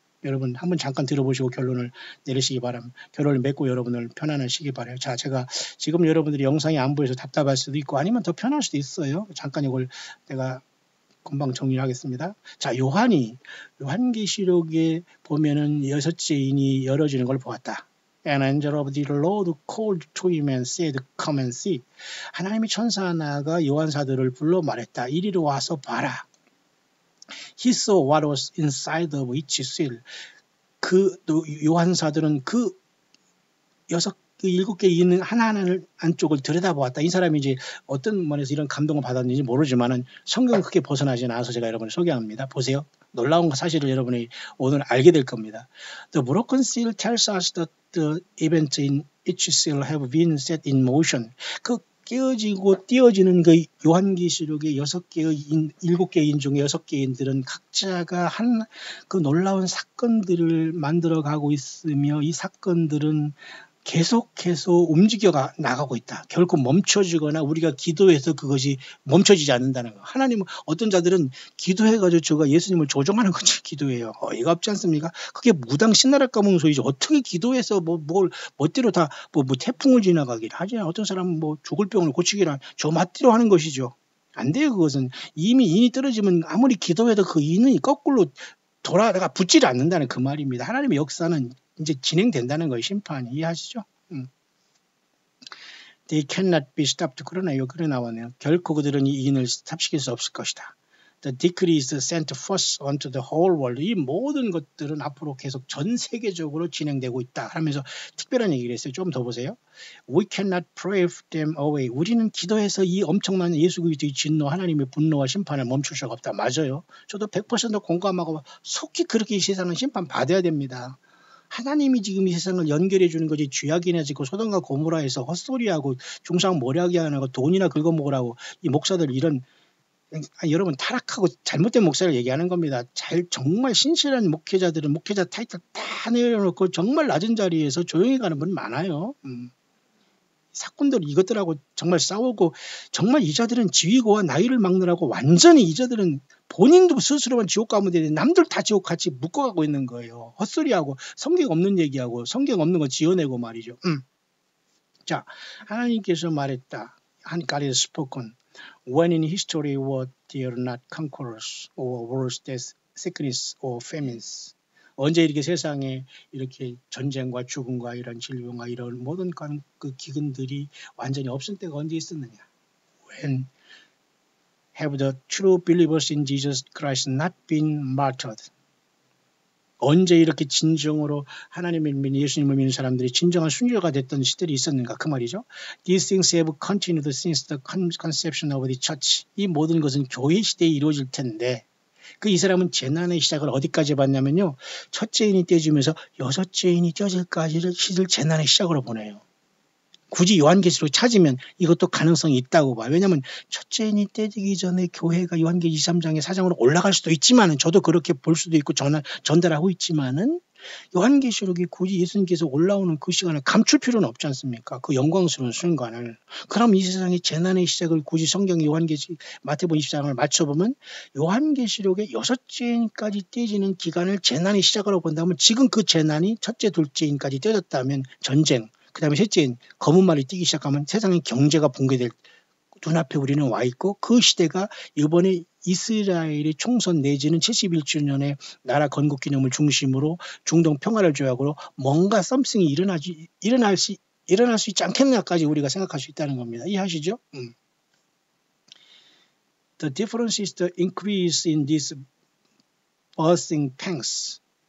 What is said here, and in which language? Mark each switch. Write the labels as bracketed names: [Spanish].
[Korean] 여러분 한번 잠깐 들어보시고 결론을 내리시기 바랍니다. 결론을 맺고 여러분을 편안하시기 바라요. 자, 제가 지금 여러분들이 영상이 안 보여서 답답할 수도 있고 아니면 더 편할 수도 있어요. 잠깐 이걸 내가 금방 정리를 하겠습니다. 자, 요한계시록에 보면은 6째 인이 열어지는 걸 보았다. [English] An angel of the Lord called to him and said, Come and see. [Korean] 하나님의 천사 하나가 요한사들을 불러 말했다. 이리로 와서 봐라. [English] He saw what was inside of each seal. [Korean] 요한사들은 그 7개 있는 하나하나를 안쪽을 들여다보았다. 이 사람이 이제 어떤 면에서 이런 감동을 받았는지 모르지만은 성경은 크게 벗어나지 않아서 제가 여러분을 소개합니다. 보세요. 놀라운 사실을 여러분이 오늘 알게 될 겁니다. [English] The broken seal tells us that the events in each seal have been set in motion. [Korean] 그 깨어지고 띄어지는 그 요한계시록의 7개 인 중에 6개 인들은 각자가 그 놀라운 사건들을 만들어가고 있으며 이 사건들은 계속해서 움직여 나가고 있다. 결코 멈춰지거나 우리가 기도해서 그것이 멈춰지지 않는다는 거. 하나님은 어떤 자들은 기도해가지고 저가 예수님을 조종하는 것이 기도예요. 어이가 없지 않습니까? 그게 무당 신나라 까먹는 소리죠. 어떻게 기도해서 뭘 멋대로 다 태풍을 지나가길 하지. 어떤 사람은 죽을 병을 고치기란 저 맛대로 하는 것이죠. 안 돼요. 그것은 이미 인이 떨어지면 아무리 기도해도 그 인은 거꾸로 돌아다가 붙지를 않는다는 그 말입니다. 하나님의 역사는 이제 진행된다는 거예요. 심판이. 이해하시죠? [English] They cannot be stopped. [Korean] 그러네요. 그래 나왔네요. 결코 그들은 이 인을 스탑시킬 수 없을 것이다. [English] The decree is sent first onto the whole world. [Korean] 이 모든 것들은 앞으로 계속 전 세계적으로 진행되고 있다. 하면서 특별한 얘기를 했어요. 좀 더 보세요. [English] We cannot pray them away. [Korean] 우리는 기도해서 이 엄청난 예수 그리스도의 진노, 하나님의 분노와 심판을 멈출 수가 없다. 맞아요. 저도 100% 공감하고 속히 그렇게 이 세상은 심판 받아야 됩니다. 하나님이 지금 이 세상을 연결해 주는 거지 쥐약이나 짓고 소돔과 고모라에서 헛소리하고 중상 모략이 하고 돈이나 긁어먹으라고 이 목사들 이런 여러분 타락하고 잘못된 목사를 얘기하는 겁니다. 정말 신실한 목회자들은 목회자 타이틀 다 내려놓고 정말 낮은 자리에서 조용히 가는 분 많아요. 사건들 이것들하고 정말 싸우고 정말 이자들은 지위고와 나이를 막느라고 완전히 이자들은 본인도 스스로만 지옥 가면 되는데 남들 다 지옥 같이 묶어가고 있는 거예요. 헛소리하고 성경 없는 얘기하고 성경 없는 거 지어내고 말이죠. 자, 하나님께서 말했다. [English] God has spoken. When in history were there not conquerors or wars, death, sickness or famines. [Korean] 언제 이렇게 세상에 이렇게 전쟁과 죽음과 이런 질병과 이런 모든 그 기근들이 완전히 없을 때가 언제 있었느냐? [English] When have the true believers in Jesus Christ not been martyred? [Korean] 언제 이렇게 진정으로 하나님을 믿는 예수님을 믿는 사람들이 진정한 순교가 됐던 시들이 있었는가 그 말이죠. [English] These things have continued since the conception of the church. [Korean] 이 모든 것은 교회 시대에 이루어질 텐데 이 사람은 재난의 시작을 어디까지 봤냐면요. 첫째 인이 떼지면서 6째 인이 떼질까지를 시를 재난의 시작으로 보내요. 굳이 요한계시록 찾으면 이것도 가능성이 있다고 봐요. 왜냐하면 첫째 인이 떼지기 전에 교회가 요한계시 23장의 사장으로 올라갈 수도 있지만은 저도 그렇게 볼 수도 있고 전달하고 있지만은 요한계시록이 굳이 예수님께서 올라오는 그 시간을 감출 필요는 없지 않습니까? 그 영광스러운 순간을. 그럼 이 세상의 재난의 시작을 굳이 성경의 요한계시 마태복음 24장을 맞춰보면 요한계시록의 6째 인까지 떼지는 기간을 재난의 시작으로 본다면 지금 그 재난이 첫째, 둘째 인까지 떼졌다면 전쟁, 그 다음에 셋째 인 검은 말이 뛰기 시작하면 세상의 경제가 붕괴될 눈앞에 우리는 와 있고 그 시대가 이번에 이스라엘의 총선 내지는 71주년의 나라 건국 기념을 중심으로 중동 평화를 조약으로 뭔가 썸씽이 일어날 수 있지 않겠느냐까지 우리가 생각할 수 있다는 겁니다. 이해하시죠? [English] The difference is the increase in these birthing pains.